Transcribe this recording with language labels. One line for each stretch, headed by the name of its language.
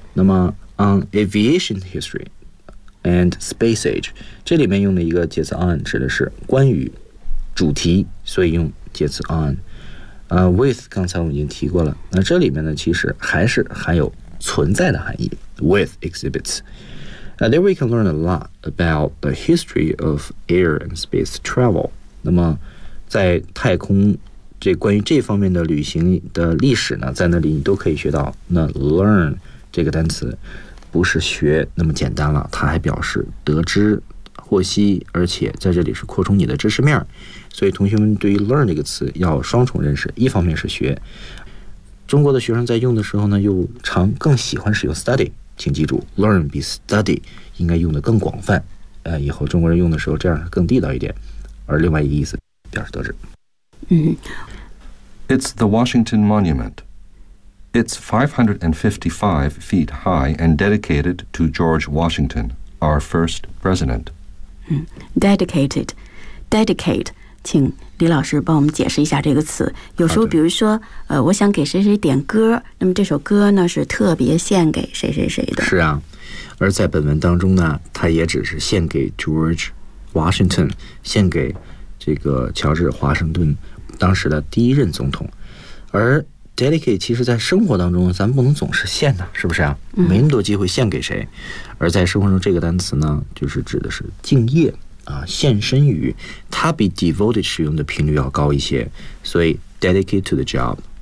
Chinese: 那么
English: on aviation history and space age,
Chinese: 这里面用的一个介词 on 指的是关于主题，所以用介词 on. With 刚才我们已经提过了，那这里面呢其实还是含有存在的含义
English: with exhibits. There we can learn a lot about the history of air and space travel.
Chinese: 那么在太空这关于这方面的旅行的历史呢在那里你都可以学到那 learn 这个单词不是学那么简单了它还表示得知获悉而且在这里是扩充你的知识面所以同学们对于 learn 这个词要双重认识一方面是学中国的学生在用的时候呢又常更喜欢使用 study 请记住 learn 比 study 应该用的更广泛以后中国人用的时候这样更地道一点而另外一个意思
English: It's the Washington Monument. It's 555 feet high and dedicated to George Washington, our first president. Dedicated. Dedicate.
Chinese: 请李老师帮我们解释一下这个词。有时候比如说我想给谁谁点歌那么这首歌呢是特别献给谁谁谁的。是啊。而在本文当中呢它也只是献给 George Washington, 献给这个乔治华盛顿当时的第一任总统而 dedicate 其实在生活当中咱们不能总是献的是不是啊没那么多机会献给谁而在生活中这个单词呢就是指的是敬业啊献身于它比 devoted 使用的频率要高一些所以
English: dedicate to the job